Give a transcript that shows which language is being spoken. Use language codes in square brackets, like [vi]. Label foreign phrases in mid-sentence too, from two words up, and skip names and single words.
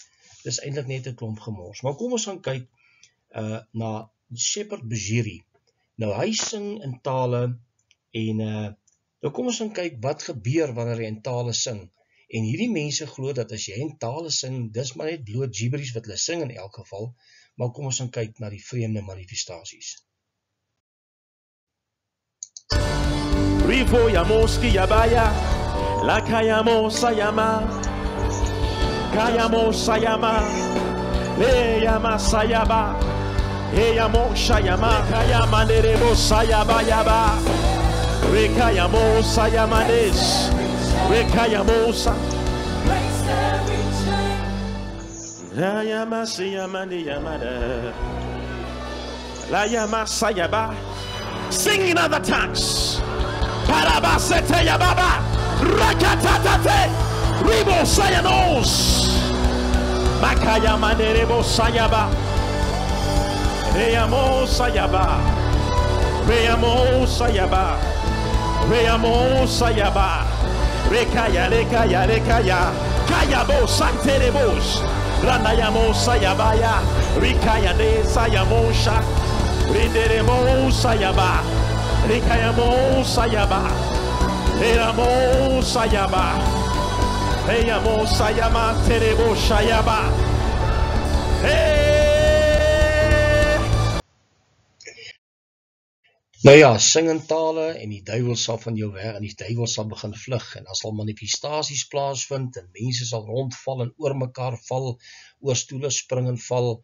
[af] Dis eintlik net 'n klomp gemors. Maar kom ons gaan kyk na Shepherd Bushiri. Nou hy sing in tale, en nou kom ons gaan kyk wat gebeur wanneer hy in tale sing. En hierdie mense glo dat as jy in tale sing, dis maar net bloot gibberish wat hulle sing in elk geval, maar kom ons gaan kyk na die vreemde manifestasies. Rivo yamoski yabaya, la kayamo sayama, kayamo sayama, le yama sayaba, e yamo sayama, kayama nerebo sayaba yaba, re kayamo sayamanes. Rekayamosa La Yamasi Yamani Yamada La Yamasa Yaba. [en] Sing in other tongues. Parabasete Yababa Rakatate Ribo Sayanos Makayamanebo Sayaba Reyamo Sayaba Reyamo Sayaba Reyamo Sayaba Rekaya, rekaya, rekaya, kayabo santerebos, ranayamo sayabaya, rikaya de sayamosha, rinderemo sayaba, rikayamo sayaba, eramo sayaba, eyamo sayama terebo sayaba. [af] Nou ja, sing in tale en die duiwel sal van jou weg en die duiwel sal begin vlug en daar sal manifestasies plaasvind en mense sal rondval en oor mekaar val, oor stoele spring en val.